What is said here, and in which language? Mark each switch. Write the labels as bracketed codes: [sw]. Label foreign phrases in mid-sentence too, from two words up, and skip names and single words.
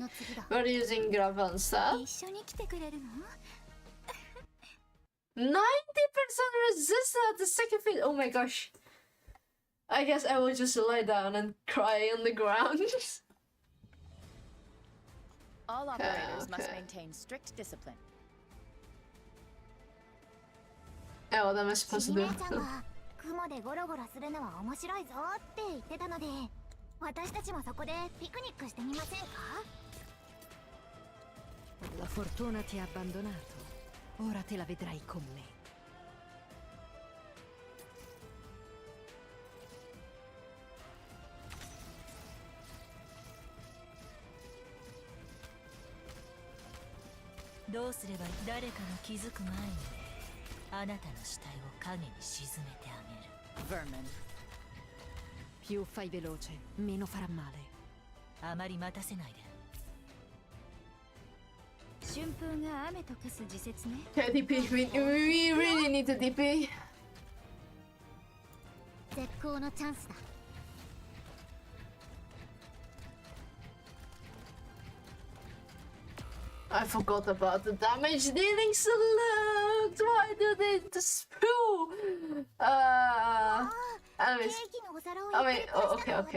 [en] We're using Gravel instead. 90% resistant at the second phase. Oh my gosh. I guess I will just lie down and cry on the ground. All operators must maintain strict discipline. Yeah, what am I supposed to do? [ja] 雲でゴロゴロするのは面白いぞって言ってたので、私たちもそこでピクニックしてみませんか? [it] La fortuna ti ha abbandonato. Ora te la vedrai con me. [ja] Douすれば誰かが気づく前にあなたの死体を影に沈めてあげる。 [en] Vermin. [it] Più fai veloce, meno farà male. [ja] あまり待たせないで。春風が雨と化す時節ね。 [en] Yeah, DP. We really need the DP. [ja] 絶好のチャンスだ。 [en] I forgot about the damage dealing select. Why do they spew? Enemies. Oh wait. Oh, okay.